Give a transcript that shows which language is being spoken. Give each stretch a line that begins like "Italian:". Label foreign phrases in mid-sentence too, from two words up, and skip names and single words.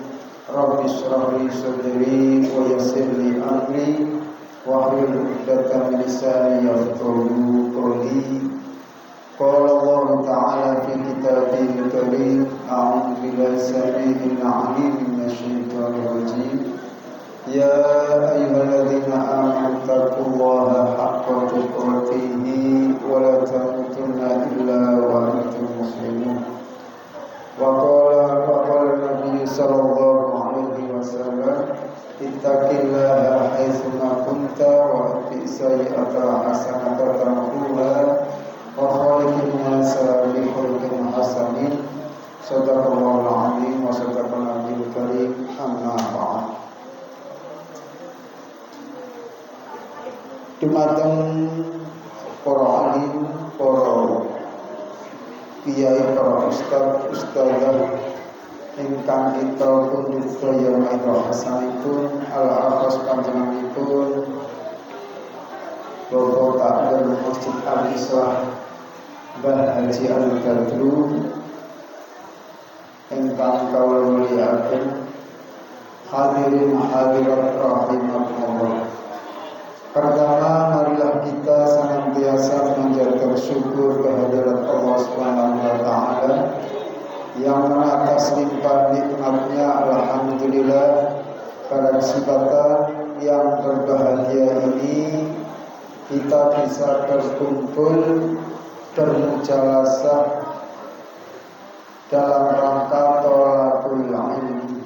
Arabic: رب اشرح لي صدري ويسر لي أمري واحلل عقدة من لساني يفقهوا قولي. قال الله تعالى في كتابه الكريم، أعوذ بالله السميع العليم من الشيطان الرجيم. يا أيها الذين آمنوا اتقوا الله حق تقاته ولا تموتن إلا وأنتم مسلمون. وقال النبي صلى الله عليه وسلم، اتق الله حيثما كنت وأتبع السيئة الحسنة تمحها وخالق الناس بخلق حسن. صدق الله العظيم وصدق النبي الكريم. أما بعد.
Javanese: Dumateng para alim, para kiai, para ustadzah ingkang kita pundhut daya maidha hasanipun al-akhos panjenenganipun Bapak Takmir Masjid Al-Islah Mbah Haji Al-Badru ingkang kawula mulyakaken, hadirin hadirat rahimakumullah.
Indonesian: Pertama, marilah kita senantiasa menjaga syukur kehadirat Allah
Arabic: سبحانه وتعالى
Indonesian: yang atas limpah nikmatnya. Alhamdulillah, pada kesempatan yang berbahagia ini kita bisa berkumpul bermujalasah dalam rangka
Arabic: طلب العلم.